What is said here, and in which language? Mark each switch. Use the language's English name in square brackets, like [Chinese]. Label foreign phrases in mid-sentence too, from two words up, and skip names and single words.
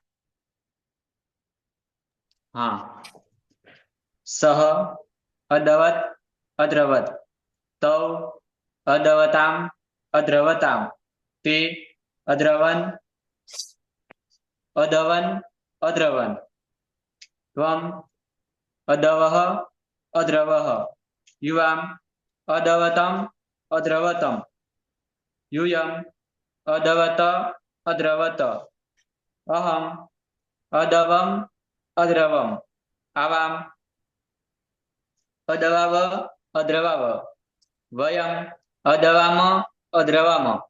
[Sanskrit] હા. સહ અદવત અદ્રવત તૌ અદવતામ અદ્રવતામ તે અદ્રવન અદવન અદ્રવન ત્વમ અદવહ અદ્રવહ યુવામ અદવતમ અદ્રવતમ यूयम अदवत अद्रवत अहम अदवम अद्रवम आवाम अदवाव अद्रवाव वयम अदवाम अद्रवाम.